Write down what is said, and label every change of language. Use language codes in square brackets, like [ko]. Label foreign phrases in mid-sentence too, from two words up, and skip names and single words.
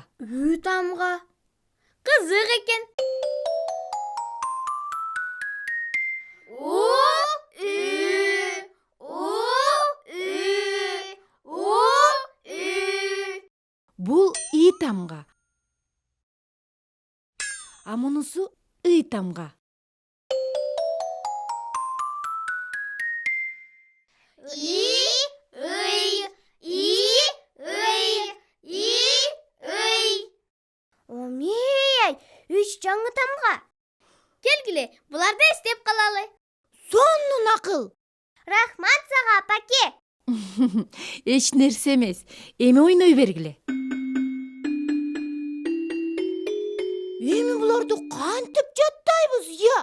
[ky] Үй тамга. Кызык экен. У, Ü, У, Ü, У, Ü. Бул И тамга. А мунусу Ый тамга. И, ый, и, ый, и, ый. Омей, 3 жаңы тамга. Келгиле, буларды эстеп калалы. Сонун акыл. Рахмат сага, апаке. Эч нерсе эмес. Эми ойной бергиле. Эми буларды кантип жаттайбыз, я?